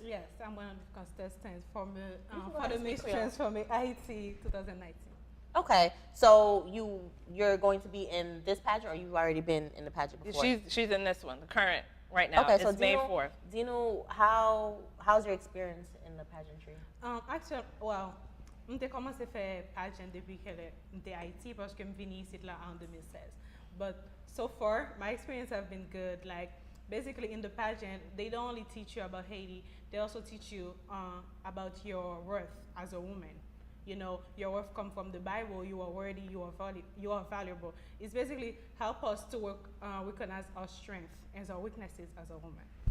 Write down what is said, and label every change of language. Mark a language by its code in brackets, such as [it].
[en] Yes, I'm one of the contestants for the Miss Transforme Ayiti 2019. Okay, so you're going to be in this pageant, or you've already been in the pageant before? She's in this one, the current right now. Okay, it's so May 4th. Do you know how's your experience in the pageantry? Actually, well, [fr] j'ai commencé à faire pageant depuis que j'étais à Haïti parce que je suis venue ici là en 2016. [en] But so far, my experience have been good. Like basically in the pageant, they don't only teach you about Haiti, they also teach you about your worth as a woman. You know, your worth comes from the Bible. You are worthy. You are valuable. It's basically help us to recognize our strengths and our weaknesses as a woman.